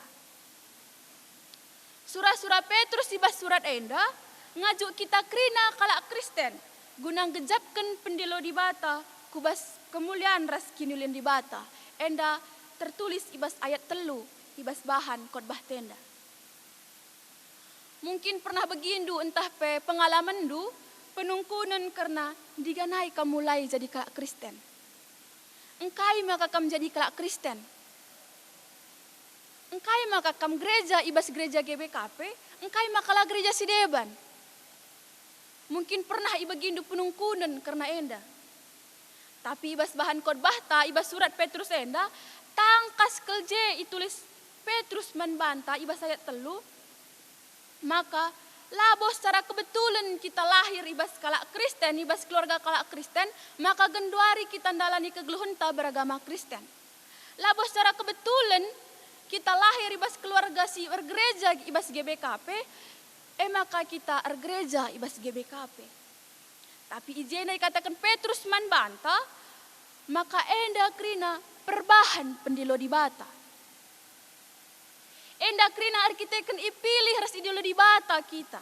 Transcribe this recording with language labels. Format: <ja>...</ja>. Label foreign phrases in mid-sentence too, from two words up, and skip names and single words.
<btx>Surah-surah Petrus ibas surat enda, ngajuk kita kerina kalak Kristen, guna ngejapkan pendilo di bata, kubas kemuliaan ras kinulin di bata. Enda tertulis ibas ayat telu, ibas bahan khotbah tenda. Mungkin pernah begindu entah pe pengalaman du, penungkunan karena diganai kamu mulai jadi kalak Kristen. Engkai maka kamu jadi kalak Kristen. Engkai maka kamu gereja ibas gereja GBKP, engkai makalah gereja Sideban. Mungkin pernah ibagindu penungkunan karena enda. Tapi ibas bahan khotbah ta ibas surat Petrus enda, tangkas kelje itulis Petrus membanta ibas ayat telu, maka labos</btx> <id>secara kebetulan</id> <btx>kita lahir ibas kalak Kristen, ibas keluarga kalak Kristen, maka genduari kita ndalani kegeluhunta beragama Kristen. Labos</btx> <id>secara kebetulan</id> <btx>kita lahir ibas keluarga si ergereja ibas GBKP, maka kita ergereja ibas GBKP. Tapi ijena dikatakan Petrus man banta, maka enda krina perbahan pendilo di bata. Enda krina arkiteken ipilih ras idolo di bata kita.</btx>